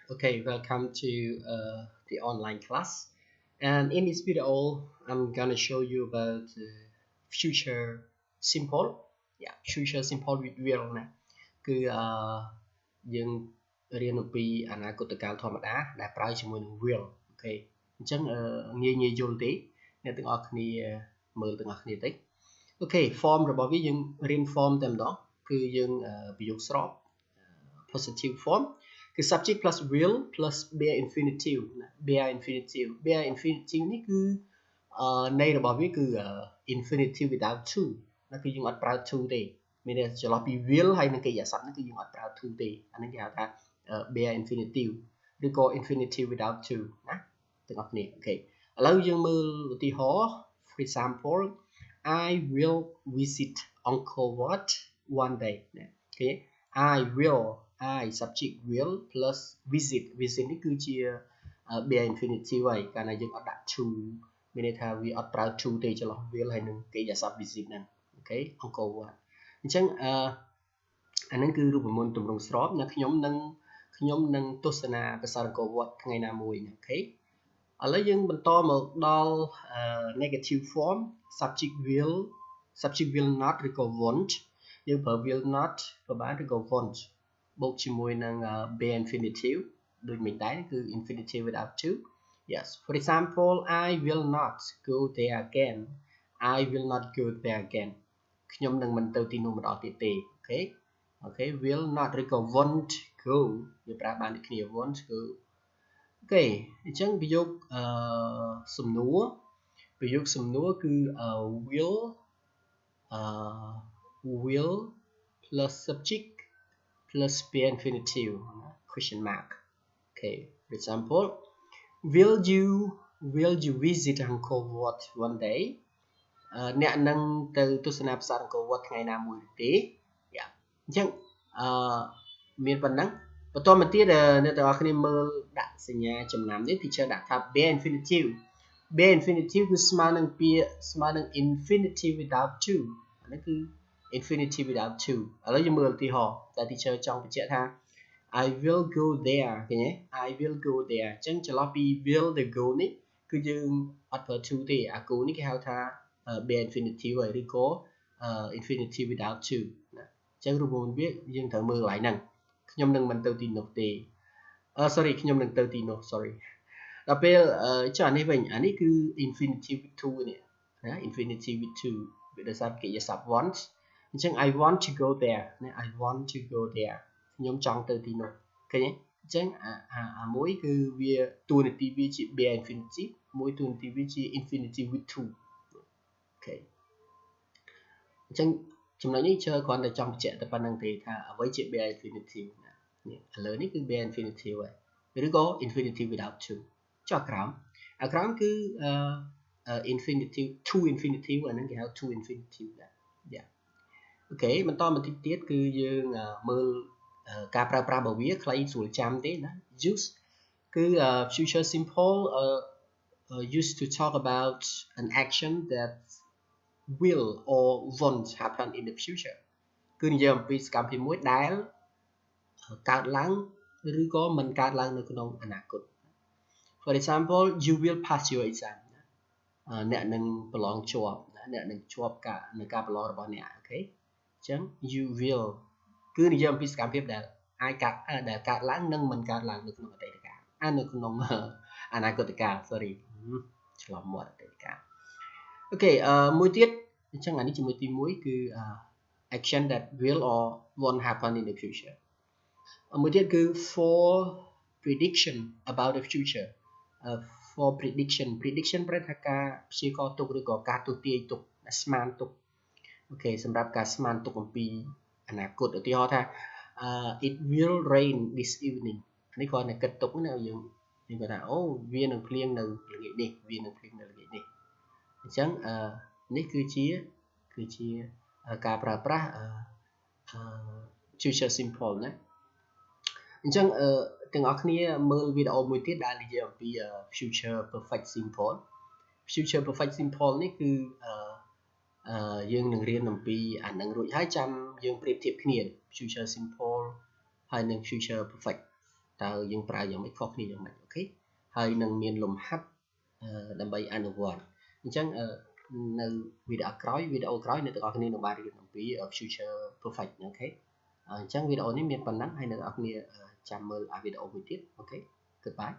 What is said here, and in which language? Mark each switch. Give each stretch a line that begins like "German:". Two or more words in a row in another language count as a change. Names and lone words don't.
English: Okay, welcome to the online class. And in this video, I'm gonna show you about future simple. Yeah, future simple with real
Khmer: ណាគឺយើងរៀនអំពីអនាគតកាលធម្មតាដែលប្រើជាមួយនឹង will អូខេអញ្ចឹងងាយយល់ទេអ្នកទាំងអស់គ្នាមើលទាំងអស់គ្នាតិចអូខេ form របស់វាយើងរៀន form តែម្ដងគឺយើងប្រយោគស្រប
English: positive form
Khmer: គឺ
English: subject plus will plus bare infinitive
Khmer: ណា
English: bare infinitive
Khmer: នេះ គឺន័យរបស់វាគឺ
English: infinitive without to
Khmer: ណាគឺយើងអត់ប្រើ to ទេមានន័យចន្លោះពី will ហើយនឹងកិរិយាសព្ទនេះគឺយើងអត់ប្រើ to ទេអានេះគេហៅថា
English: bare infinitive
Khmer: ឬក៏
English: infinitive without to
Khmer: ណាទាំងអស់គ្នាអូខេឥឡូវយើងមើលឧទាហរណ៍ for
English: example I will visit Uncle Wat one day
Khmer: ណាអូខេ
English: I will I subject will plus visit
Khmer: នេះគឺជា
English: bare infinitive
Khmer: ហើយកាលណាយើងអត់ដាក់ to មានន័យថាវាអត់ប្រើ to ទេចន្លោះ will ហើយ នឹងកិរិយាសព្ទ visit ហ្នឹងអូខេ Uncle Wat អញ្ចឹងអាហ្នឹងគឺរូបមន្តទម្រង់ស្របណាខ្ញុំនឹងទស្សនាប្រាសាទអង្គរ វត្តថ្ងៃណាមួយអូខេឥឡូវយើងបន្តមកដល់
English: negative form subject will not
Khmer: ឬក៏ won't យើងប្រើ will not ក៏បានឬក៏ won't បូកជាមួយនឹង
English: bare infinitive
Khmer: ដូចមិនដែរគឺ
English: infinitive without to yes for example I will not go there again I will not go there again
Khmer: ខ្ញុំនឹងមិនទៅទីនោះម្ដងទៀតទេអូខេ
English: will not
Khmer: ឬក៏
English: won't go
Khmer: យើងប្រើបានដូចគ្នា
English: won't go
Khmer: អូខេអញ្ចឹងប្រយោគសំណួរគឺ
English: will plus subject plus bare infinitive question mark okay for example will you visit Angkor Wat
Khmer: one day អ្នកនឹងទៅទស្សនាប្រាសាទអង្គរវត្តថ្ងៃណាមួយទេអញ្ចឹងមានប៉ុណ្ណឹងបន្តមកទៀតអ្នកទាំងអស់គ្នាមើលដាក់សញ្ញាចំណាំនេះ teacher ដាក់ថា
English: bare infinitive
Khmer: គឺស្មើនឹងពាក្យស្មើនឹង
English: infinitive without to
Khmer: អា នេះគឺ
English: infinitive without to
Khmer: ឥឡូវយើងមើលឧទាហរណ៍តែ teacher ចង់បញ្ជាក់ថា
English: I will go there
Khmer: ឃើញទេ
English: I will go there
Khmer: អញ្ចឹងចន្លោះពី will ទៅ go នេះគឺយើងអត់ប្រើ to ទេអា go នេះគេហៅថា
English: bare infinitive
Khmer: ហើយឬក៏
English: infinitive without
Khmer: to ណាអញ្ចឹងរូបមន្តវាយើងត្រូវមើលកន្លែងហ្នឹងខ្ញុំនឹងមិនទៅទីនោះទេsorry ខ្ញុំនឹងទៅទីនោះ sorry ដល់ពេលចុះអានេះវិញអានេះគឺ
English: infinitive with to
Khmer: នេះណា infinitive
English: with to
Khmer: វាដោយសារកិរិយាសព្ទ want អញ្ចឹង
English: I want to go there
Khmer: ណា
English: I want to go there
Khmer: ខ្ញុំចង់ទៅទីនោះឃើញទេអញ្ចឹងអាមួយគឺវាតួនាទីវាជា
English: bare infinitive
Khmer: មួយតួនាទីវាជា
English: infinitive with to
Khmer: អូខេអញ្ចឹងចំណុចនេះគ្រាន់តែចង់បញ្ជាក់តែប៉ុណ្្នឹងទេថាអ្វីជា
English: bare infinitive
Khmer: ណានេះឥឡូវនេះគឺ
English: bare infinitive
Khmer: ហើយឬក៏
English: infinitive without to
Khmer: ចុះអាក្រោមគឺ
English: infinitive to infinitive
Khmer: អាហ្នឹងគេហៅ
English: to infinitive
Khmer: ដែរអូខេបន្តមកទៀតគឺយើងមើលការប្រើប្រាស់របស់វាខ្លីស្រួលចាំទេណា use គឺ
English: future simple used to talk about an action that will or won't happen in the future
Khmer: គឺនិយាយអំពីសកម្មភាពមួយដែលកើតឡើងឬក៏មិនកើតឡើងនៅក្នុងអនាគត
English: for example you will pass your exam
Khmer: អ្នកនឹងប្រឡងជាប់អ្នកនឹងជាប់នៅការប្រឡងរបស់អ្នកអូខេអញ្ចឹង
English: you will
Khmer: គឺនិយាយ អំពីសកម្មភាពដែលអាចកើតឡើងនិងមិនកើតឡើងនៅក្នុងអតីតកាលនៅក្នុងអនាគត កាល sorry ឆ្លងមាត់អតីតកាលអូខេមួយទៀតអញ្ចឹងអានេះជាមួយទី1គឺ
English: action that will or won't happen in the future
Khmer: មួយទៀតគឺ
English: for prediction about the future for prediction
Khmer: ប្រែថាការព្យាករណ៍ទុកឬក៏ការទស្សន៍ទាយទុកស្មានទុកអូខេសម្រាប់ការស្មានទុកអំពីអនាគតឧទាហរណ៍ថា
English: it will rain this evening
Khmer: នេះគ្រាន់តែគិតទុកណាយើងគាត់ថាអូវានឹងភ្លៀងនៅល្ងាចនេះវានឹងភ្លៀងនៅល្ងាចនេះអញ្ចឹងនេះគឺជាការប្រើប្រាស់
English: future simple
Khmer: ណាអញ្ចឹងទាំងអស់គ្នាមើលវីដេអូមួយទៀតដែលនិយាយអំពី future
English: perfect simple
Khmer: នេះគឺយើងនឹងរៀនអំពីអានឹងរួចហើយចាំយើងប្រៀបធៀបគ្នា
English: future simple
Khmer: ហើយនិង
English: future perfect
Khmer: តើយើងប្រើយ៉ាងម៉េចខុសគ្នាយ៉ាងម៉េចអូខេហើយនឹងមានលំហាត់ដើម្បីអនុវត្តអញ្ចឹងនៅវីដេអូក្រោយអ្នកទាំងអស់គ្នានឹងបានរៀនអំពី
English: future perfect
Khmer: អូខេអញ្ចឹងវីដេអូនេះមានប៉ុណ្ណឹងហើយអ្នកទាំងអស់គ្នាចាំមើលវីដេអូមួយទៀតអូខេ goodbye